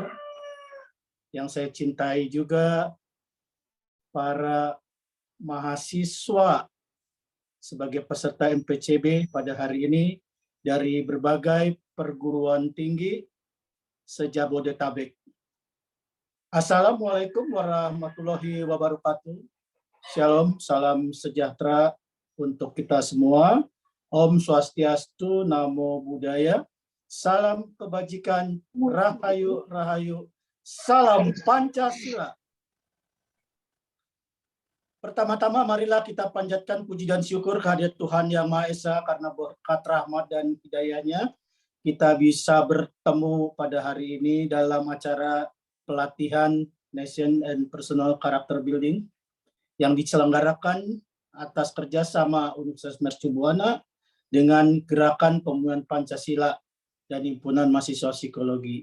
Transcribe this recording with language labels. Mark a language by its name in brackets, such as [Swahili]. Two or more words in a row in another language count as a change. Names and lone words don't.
[Indonesian] Yang saya cintai juga para mahasiswa sebagai peserta MPCB pada hari ini dari berbagai perguruan tinggi se-Jabodetabek. [Arabic] السلام عليكم ورحمة الله وبركاته. [Indonesian] Shalom, salam sejahtera untuk kita semua. [Balinese] Om Swastiastu, [Pali] Namo Buddhaya. [Indonesian] Salam kebajikan, Rahayu, Rahayu. Salam Pancasila. Pertama-tama marilah kita panjatkan puji dan syukur kehadirat Tuhan Yang Maha Esa karena berkat rahmat dan hidayahnya kita bisa bertemu pada hari ini dalam acara pelatihan [English] Nation and Personal Character Building [Indonesian] yang diselenggarakan atas kerjasama Universitas Mercu Buana dengan Gerakan Pemulihan Pancasila dan Himpunan Mahasiswa Psikologi.